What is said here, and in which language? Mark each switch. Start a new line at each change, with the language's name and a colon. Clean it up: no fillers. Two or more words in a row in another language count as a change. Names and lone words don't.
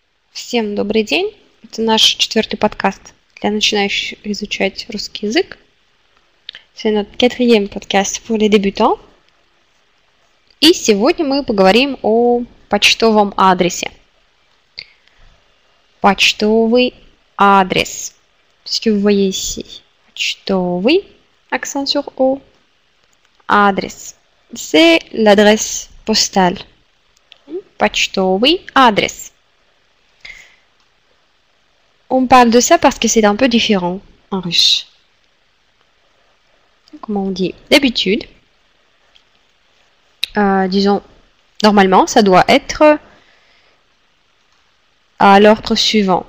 Russian: Всем добрый день! Это наш 4-й подкаст для начинающих изучать русский язык.
French: C'est notre 4e podcast pour les débutants.
Russian: И сегодня мы поговорим о почтовом адресе. Почтовый адрес.
French: Ce que vous voyez ici. Почтовый, accent sur O. Адрес. C'est l'adresse postale.
Russian: Почтовый адрес.
French: On parle de ça parce que c'est un peu différent en russe. Comment on dit? D'habitude, disons, normalement, ça doit être à l'ordre suivant.